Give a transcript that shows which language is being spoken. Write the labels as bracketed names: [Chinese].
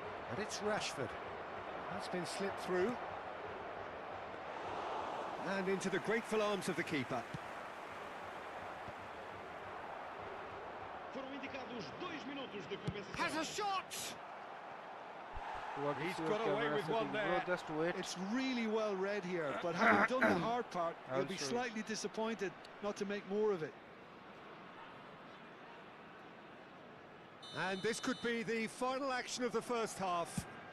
[English] And it's Rashford. That's been slipped through. And into the grateful arms of the keeper. [Portuguese] Foram indicados 2 minutos de compensação. [English] Has a shot! He's got away with one there. Just wait. It's really well read here, but having done the hard part, he'll be slightly disappointed not to make more of it. And this could be the final action of the first half.